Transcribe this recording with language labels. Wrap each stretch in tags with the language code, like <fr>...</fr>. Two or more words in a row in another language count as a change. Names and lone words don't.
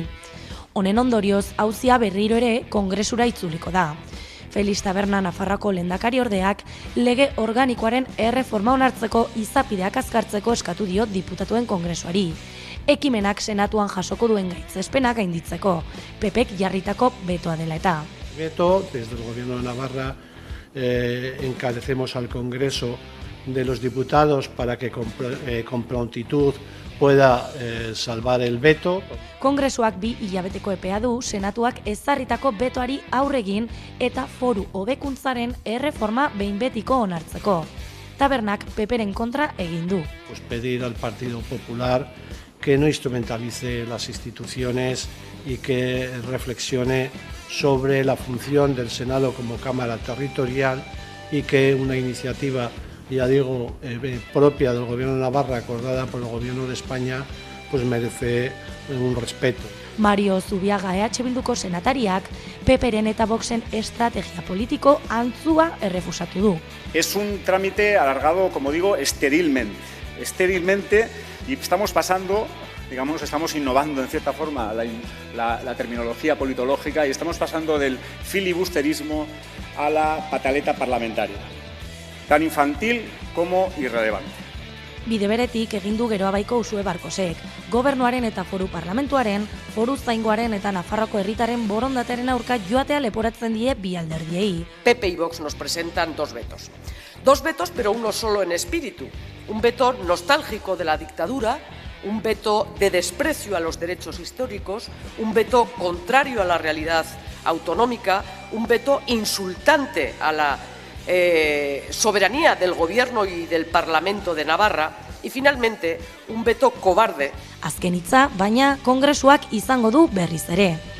<eu>Honen ondorioz, auzia berriro ere Kongresura itzuliko da. Felix Taberna Nafarroako lehendakari ordeak lege organikoaren erreforma onartzeko izapideak azkartzeko eskatu dio diputatuen kongresuari. Ekimenak senatuan jasoko duen gaitzespenak gainditzeko, PPk jarritako betoa dela eta.</eu> <es>Veto, desde el Gobierno de Navarra encarecemos al Congreso de los Diputados para que con prontitud pueda salvar el veto.</es> <eu>Kongresuak 2 hilabeteko epea du senatuak ezarritako betoari aurregin eta foru hobekuntzaren erreforma behin betiko onartzeko. Tabernak PPren kontra egin du.</eu> <es>Pues pedir al Partido Popular que no instrumentalice las instituciones y que reflexione sobre la función del Senado como Cámara Territorial y que una iniciativa, ya digo, propia del Gobierno de Navarra, acordada por el Gobierno de España, pues merece un respeto.</es> <eu>Mario Zubiaga EH Bilduko senatariak PPren eta Voxen estrategia politiko antzua errefusatu du.</eu> <es>Es un trámite alargado, como digo, esterilmente, y estamos pasando, digamos, estamos innovando en cierta forma la terminología politológica y estamos pasando del filibusterismo a la pataleta parlamentaria, tan infantil como irrelevante.</es> <eu>Bide beretik egin du Geroabaiko Usue Barkosek, gobernuaren eta foru parlamentuaren, foru zaingoaren eta Nafarroako herritaren borondatearen aurka joatea leporatzen die bi alderdiei.</eu> <es>PP y Vox nos presentan 2 vetos. 2 vetos, pero uno solo en espíritu. Un veto nostálgico de la dictadura, un veto de desprecio a los derechos históricos, un veto contrario a la realidad autonómica, un veto insultante a la soberanía del Gobierno y del Parlamento de Navarra y finalmente un veto cobarde.</es> <eu>Azken hitza, baina Kongresuak izango du berriz ere.</eu>